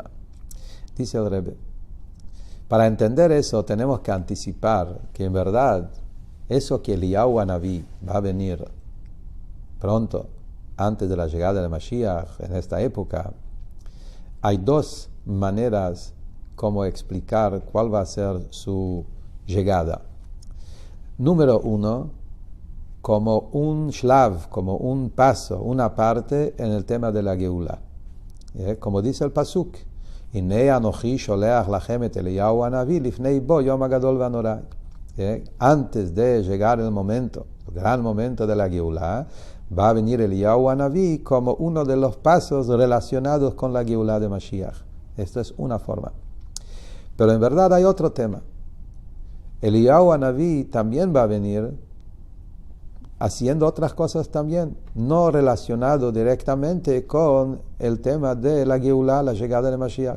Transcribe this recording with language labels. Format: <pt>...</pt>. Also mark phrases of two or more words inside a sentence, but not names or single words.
<es>Dice el Rebbe, para entender eso tenemos que anticipar que en verdad eso que Eliyahu Naví va a venir pronto, antes de la llegada de Mashiach, en esta época, hay 2 maneras como explicar cuál va a ser su llegada. Número 1, como un shlav, como un paso, una parte en el tema de la Geula. Como dice el pasuk,</es> <he>הנה אנכי שולח לכם את אליהו הנביא לפני בוא יום הגדול והנורא.</he> <es>Antes de llegar el momento, el gran momento de la Geula, va a venir Eliyahu Hanavi como uno de los pasos relacionados con la Geula de Mashiach. Esto es una forma. Pero en verdad hay otro tema. Eliyahu Hanavi también va a venir haciendo otras cosas también, no relacionado directamente con el tema de la Geulá, la llegada de Mashiach.</es>